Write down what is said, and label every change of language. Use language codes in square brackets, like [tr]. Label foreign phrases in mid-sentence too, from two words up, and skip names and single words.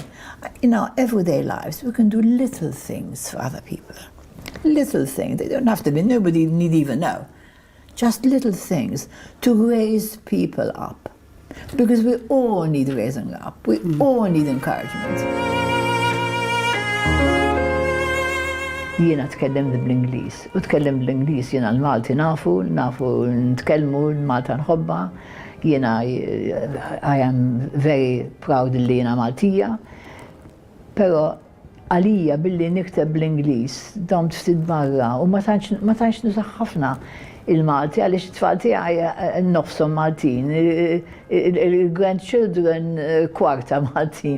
[en] In our everyday lives, we can do little things for other people. Little things. They don't have to be, nobody need even know. Just little things to raise people up. Because we all need raising up. We all need encouragement. [mt] Jiena tkellem bl-Ingliż. U tkellem bl-Ingliż jiena l-Malti nafu nitkellmu l-Malta nħobba. Jiena [en] I am very proud [mt] li jiena Maltija. Però għalija billi nikteb bl-Ingliż domt ftit barra u ma tantx nużaħ ħafna il-Malti għaliex it-tfal tiegħi nofshom Maltin, il-grandchildren kwarta Maltin.